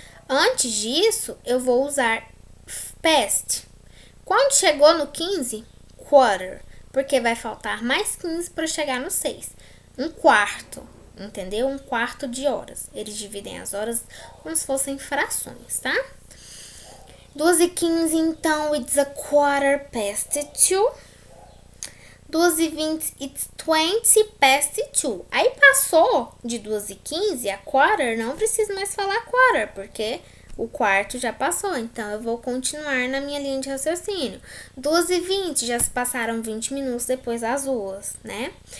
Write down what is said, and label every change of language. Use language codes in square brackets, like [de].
[pt] Antes disso, eu vou usar past. Quando chegou no 15, quarter, porque vai faltar mais 15 para chegar no 6. um quarto, entendeu? Um quarto de horas. Eles dividem as horas como se fossem frações, tá? [en] 2h15, então, it's a quarter past 2. 2h20, it's 20 past 2. [pt] Aí passou de 2h15 a quarter, não preciso mais falar quarter, porque o quarto já passou. Então, eu vou continuar na minha linha de raciocínio. 2h20, já se passaram 20 minutos depois das 2, né?